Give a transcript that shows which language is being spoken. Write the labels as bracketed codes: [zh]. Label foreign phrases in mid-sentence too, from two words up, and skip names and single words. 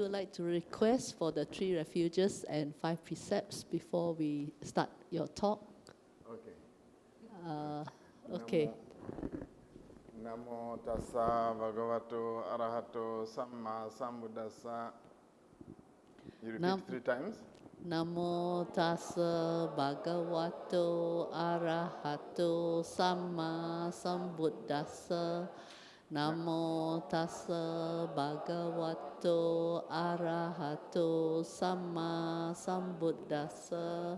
[en] would like to request for the 3 refuges and 5 precepts before we start your talk. Okay. Okay. [pi] Namo tassa bhagavato arahato samma sambuddhassa. [en] You repeat 3 times. [pi] Namo tassa bhagavato arahato samma sambuddhassa. Namo tassa bhagavato arahato samma sambuddhassa.